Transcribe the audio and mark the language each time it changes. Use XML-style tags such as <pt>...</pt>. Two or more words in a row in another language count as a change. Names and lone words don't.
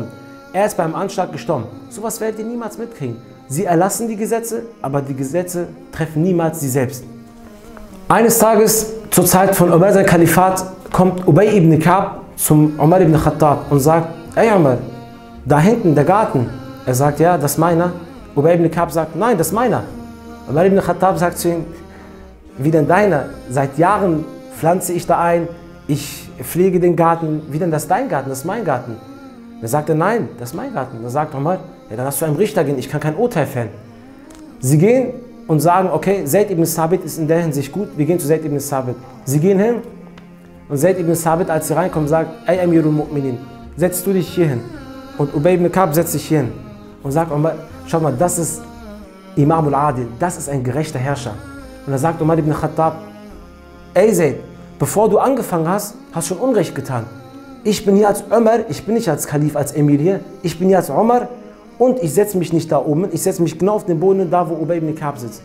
<de>Er ist beim Anschlag gestorben. Sowas werdet ihr niemals mitkriegen. Sie erlassen die Gesetze, aber die Gesetze treffen niemals sie selbst. Eines Tages, zur Zeit von Umar sein Kalifat, kommt Ubay ibn Ka'b zum Umar ibn Khattab und sagt, ey Umar, da hinten der Garten. Er sagt, ja, das ist meiner. Ubay ibn Ka'b sagt, nein, das ist meiner. Umar ibn Khattab sagt zu ihm, wie denn deiner? Seit Jahren pflanze ich da ein, ich pflege den Garten. Wie denn das ist dein Garten? Das ist mein Garten. Er sagte, nein, das ist mein Garten. Da sagt Umar, ja, dann hast du einem Richter gehen, ich kann kein Urteil fällen. Sie gehen und sagen, okay, Zayd ibn Sabit ist in der Hinsicht gut, wir gehen zu Zayd ibn Sabit. Sie gehen hin und Zayd ibn Sabit, als sie reinkommen, sagt, ey</de> <ar>أمير المؤمنين,</ar> <de>setzt du dich hier hin. Und Ubay ibn Ka'b setzt sich hier hin und sagt, Umar, schau mal, das ist</de> <ar>إمام العادل,</ar> <de>das ist ein gerechter Herrscher. Und da sagt Umar ibn Khattab, ey Zayd, bevor du angefangen hast, hast du schon Unrecht getan. Ich bin hier als Umar, ich bin nicht als Kalif, als Emir hier, ich bin hier als Umar und ich setze mich nicht da oben, ich setze mich genau auf den Boden, da wo Ubay ibn Ka'b sitzt.</de>